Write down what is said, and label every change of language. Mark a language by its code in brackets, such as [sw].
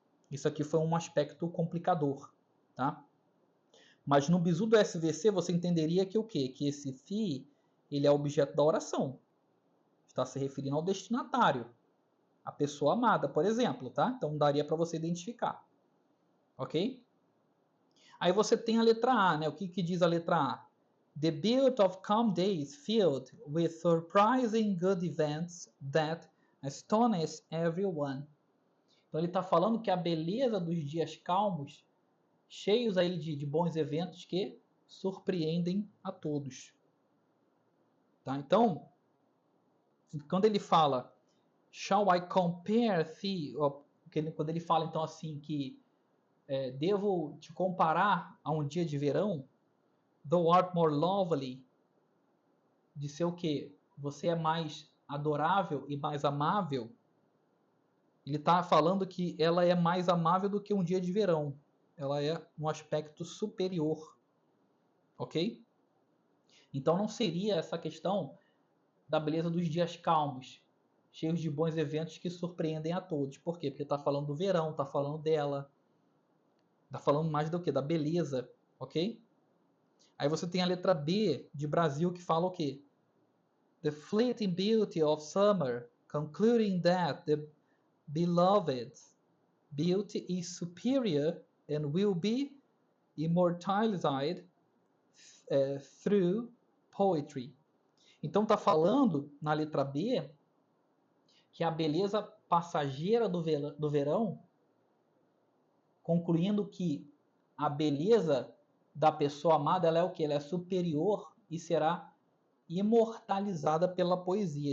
[pt] Isso aqui foi um aspecto complicador, tá? Mas no bizu do SVC você entenderia que o quê? Que esse the, ele é objeto da oração. Está se referindo ao destinatário, a pessoa amada, por exemplo, tá? Então daria para você identificar. Ok? Aí você tem a letra A, né? O que diz a letra A? [en] The build of calm days filled with surprising good events that astonish everyone. [pt] Então ele está falando que a beleza dos dias calmos, cheios aí de bons eventos que surpreendem a todos. Tá? Então, quando ele fala [en] shall I compare thee, [pt] quando ele fala então assim que devo te comparar a um dia de verão, [en] thou art more lovely, [pt] de ser o que? Você é mais adorável e mais amável. Ele está falando que ela é mais amável do que um dia de verão. Ela é um aspecto superior. Ok? Então não seria essa questão da beleza dos dias calmos, cheios de bons eventos que surpreendem a todos. Por quê? Porque está falando do verão, está falando dela, está falando mais do que? Da beleza, ok? Aí você tem a letra B de Brasil que fala o quê? [en] The fleeting beauty of summer, concluding that the beloved's beauty is superior and will be immortalized through poetry. [pt] Então está falando na letra B que a beleza passageira do verão, concluindo que a beleza da pessoa amada ela é o que? Ela é superior e será imortalizada pela poesia.